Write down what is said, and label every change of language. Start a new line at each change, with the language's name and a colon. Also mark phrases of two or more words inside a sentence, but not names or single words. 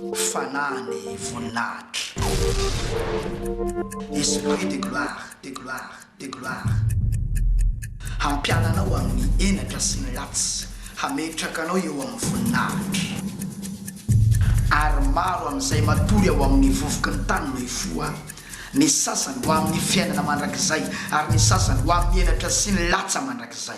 Malagasy: fanany voninahitra.
French: Esprit de gloire, de gloire, de gloire.
Malagasy: Hampiananao amin'ny enatra sy ny latsy, hametrakanao eo amin'ny voninahitra. Ary maro amin'izay matory ao amin'ny vovoky ny tany no hifoha. Ny sasany ho amin'ny fiainana mandrakizay, ary ny sasany ho amin'ny enatra sy ny latsa mandrakizay.